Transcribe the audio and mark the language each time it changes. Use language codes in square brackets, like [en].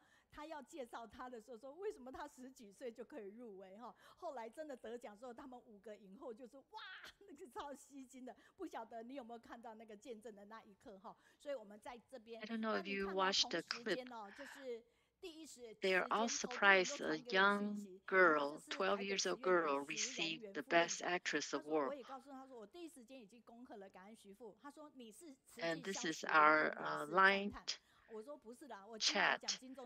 [zh] 他要介绍他的时候说，为什么他10几岁就可以入围哈？后来真的得奖之后，他们5个影后就说哇，那个超吸睛的，不晓得你有没有看到那个见证的那一刻哈？所以我们在这边， [en] I don't know if you watched the clip. [zh] 就是第一时 [en] They are all surprised a young girl, 12 years old girl, received the Best Actress award. [zh] 我也告诉他说，我第一时间已经攻克了感恩徐父。他说你是慈济 [en] And this is our line chat.